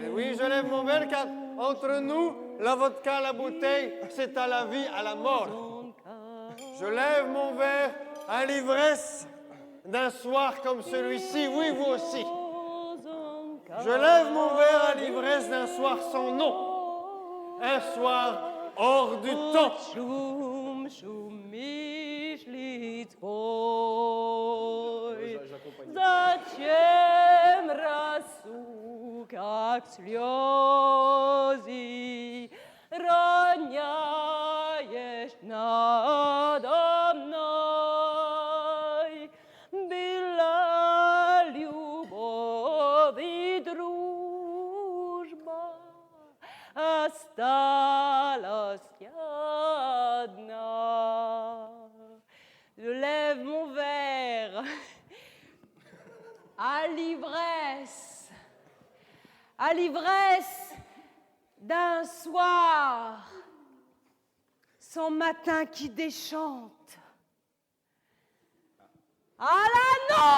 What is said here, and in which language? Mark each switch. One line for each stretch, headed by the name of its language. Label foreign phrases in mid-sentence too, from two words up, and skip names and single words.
French: Oui, je lève mon verre car entre nous, la vodka, la bouteille, c'est à la vie, à la mort. Je lève mon verre à l'ivresse d'un soir comme celui-ci. Oui, vous aussi. Je lève mon verre à l'ivresse d'un soir sans nom. Un soir hors du temps.
Russian: Зачем как слезы роняешь надо мной? Была любовь и дружба, осталась я одна.
French: Je lève mon verre à l'ivresse d'un soir sans matin qui déchante, à la nôtre.